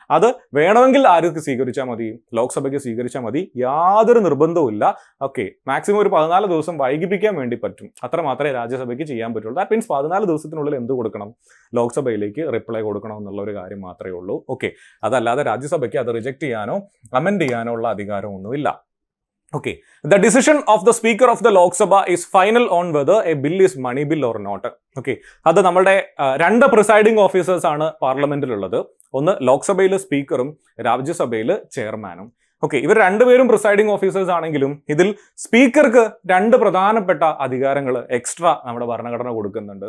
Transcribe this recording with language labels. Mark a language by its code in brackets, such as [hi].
[ml] അത് വേണമെങ്കിൽ ആർക്ക് സ്വീകരിച്ചാൽ മതി? ലോക്സഭയ്ക്ക് സ്വീകരിച്ചാൽ മതി, യാതൊരു നിർബന്ധവും ഇല്ല. ഓക്കെ, മാക്സിമം ഒരു 14 ദിവസം വൈകിപ്പിക്കാൻ വേണ്ടി പറ്റും. അത്ര മാത്രമേ രാജ്യസഭയ്ക്ക് ചെയ്യാൻ പറ്റുള്ളൂ. [en] that means [ml] 14 ദിവസത്തിനുള്ളിൽ എന്ത് കൊടുക്കണം? ലോക്സഭയിലേക്ക് റിപ്ലൈ കൊടുക്കണം എന്നുള്ള ഒരു കാര്യം മാത്രമേ ഉള്ളൂ. ഓക്കെ, അതല്ലാതെ രാജ്യസഭയ്ക്ക് അത് റിജക്ട് ചെയ്യാനോ അമെൻഡ് ചെയ്യാനോ ഉള്ള അധികാരമൊന്നുമില്ല. [en] Okay, the decision of the Speaker of the Lok Sabha is final on whether a bill is money bill or not. [ml] Okay, അത് നമ്മളുടെ 2 പ്രിസൈഡിംഗ് ഓഫീസേഴ്സ് ആണ് പാർലമെന്റിലുള്ളത്. ഒന്ന് ലോക്സഭയിൽ സ്പീക്കറും രാജ്യസഭയിൽ ചെയർമാനും. ഓക്കെ, ഇവർ രണ്ടുപേരും പ്രിസൈഡിംഗ് ഓഫീസേഴ്സ് ആണെങ്കിലും ഇതിൽ സ്പീക്കർക്ക് 2 പ്രധാനപ്പെട്ട അധികാരങ്ങൾ എക്സ്ട്രാ നമ്മുടെ ഭരണഘടന കൊടുക്കുന്നുണ്ട്.